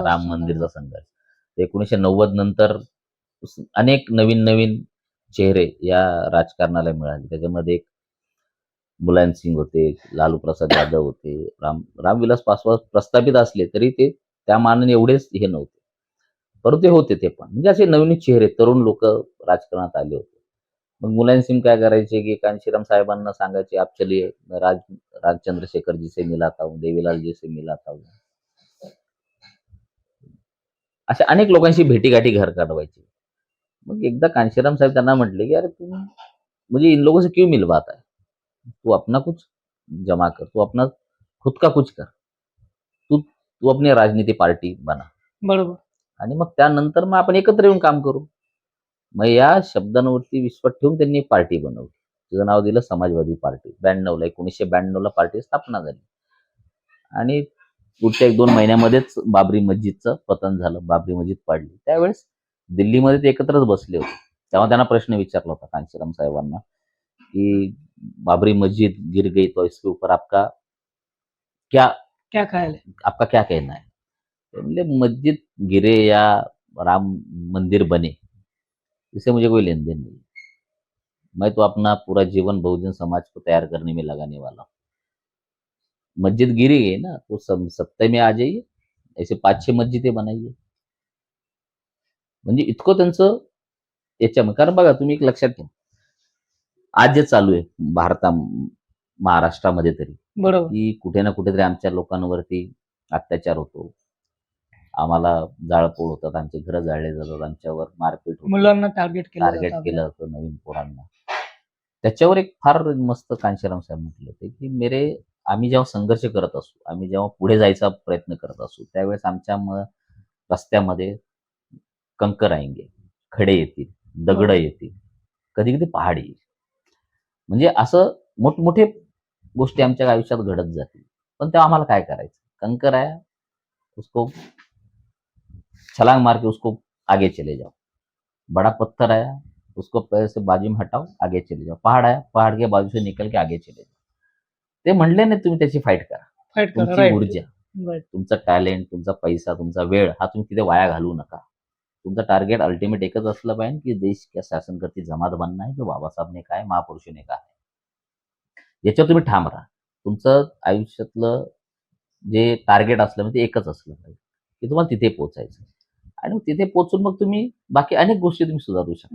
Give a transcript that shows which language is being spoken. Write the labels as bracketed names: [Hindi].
[Marathi] राम मंदिरचा संघर्ष 1990 नंतर अनेक नवीन नवीन चेहरे या राजकारणाला मिळाले. त्याच्यामध्ये एक मुलायम सिंग होते, लालू प्रसाद यादव होते, रामविलास पासवान प्रस्थापित असले तरी ते त्या मानाने एवढेच हे नव्हते, परंतु ते होते ते पण. म्हणजे असे नवीन चेहरे, तरुण लोक राजकारणात आले होते. मग मुलायम सिंग काय करायचे, की कांशीराम साहेबांना सांगायचे, [Hindi] आप चलिए राज राज चंद्रशेखर जी से मिलाता हूँ, देवीलाल जी से मिलाता हूँ. [Marathi] अशा अनेक लोकांशी भेटीगाठी घर करवायची. मग एकदा कांशीराम साहेब त्यांना म्हटले, [Hindi] की अरे तुम मुझे इन लोगों से क्यों मिलवाता है, तू अपना कुछ जमा कर, तू अपना खुद का कुछ कर, तू तू अपनी राजनीती पार्टी बना. [Marathi] बरोबर. आणि मग त्यानंतर मग आपण एकत्र येऊन काम करू. मग या शब्दांवरती विश्वास ठेवून त्यांनी एक पार्टी बनवली. तिचं नाव दिलं समाजवादी पार्टी. 1992 ला पार्टी स्थापना झाली. आणि पुढच्या 1-2 महिन्यामध्येच बाबरी मस्जिदचं पतन झालं. बाबरी मस्जिद पाडली. त्यावेळेस दिल्लीमध्ये ते एकत्रच बसले होते. तेव्हा त्यांना प्रश्न विचारला होता कांशीराम साहेबांना, की [Hindi] बाबरी मस्जिद गिर गई तो इसके ऊपर क्या क्या ख्याल है? आपका क्या कहना है? तो बोले मस्जिद गिरे या राम मंदिर बने, इससे मुझे कोई लेन देन नहीं. मैं तो अपना पूरा जीवन बहुजन समाज को तैयार करने में लगाने वाला हूँ. मस्जिद गिरी है ना, तो सत्ता में आ जाइए, ऐसे 5-6 मस्जिदें बनाइए. [Marathi] म्हणजे इतकं त्यांचं याच्यामध्ये. कारण बघा, तुम्ही एक लक्षात घ्या, आज जे चालू आहे महाराष्ट्रामध्ये तरी, बरोबर. की कुठे ना कुठेतरी आमच्या लोकांवरती अत्याचार होतो, आम्हाला जाळपोळ होतात, आमचे घरं जाळले जातात, आमच्यावर मारपीट होते, मुलांना टार्गेट केलं टार्गेट जातं केलं आपल्या. जातं नवीन पोरांना. त्याच्यावर एक फार मस्त कांशीराम साहेब म्हटले होते, की आम्ही जेव्हा संघर्ष करत असू, आम्ही जेव्हा पुढे जायचा प्रयत्न करत असू, त्यावेळेस आमच्या रस्त्यामध्ये [Hindi] कंकर आएंगे, [Marathi] खडे येतील, दगड बरोबर. येतील, कधी कधी पहाड येईल. म्हणजे असं मोठमोठे गोष्टी आमच्या आयुष्यात घडत जातील. पण तेव्हा आम्हाला काय करायचं? [Hindi] कंकर आया, उसको छलांग मार के उसको आगे चले जाओ. बड़ा पत्थर आया, उसको पैर से बाजू में हटाओ, आगे चले जाओ. पहाड़ आया, पहाड़ के बाजू से निकल के आगे चले जाओ. [Marathi] ते म्हणले नाही तुम्ही त्याची फाईट करा. फाईट करा. तुमची [English] Right. [Marathi] ऊर्जा, [English] Right. [Marathi] तुमचं टॅलेंट, तुमचा पैसा, तुमचा वेळ हा तुम्ही तिथे वाया घालवू नका. तुमचं टार्गेट अल्टिमेट एकच असलं पाहिजे, [Hindi] की देश का शासन करती जमात बनना है, जो बाबासाहेब ने कहा है, महापुरुषों ने कहा है. [Marathi] याच्यावर तुम्ही ठाम राहा. तुमचं आयुष्यातलं जे टार्गेट असलं म्हणजे एकच असलं पाहिजे. की तुम्हाला तिथे पोहोचायचं. आणि तिथे पोहोचून मग तुम्ही बाकी अनेक गोष्टी तुम्ही सुधारू शकता.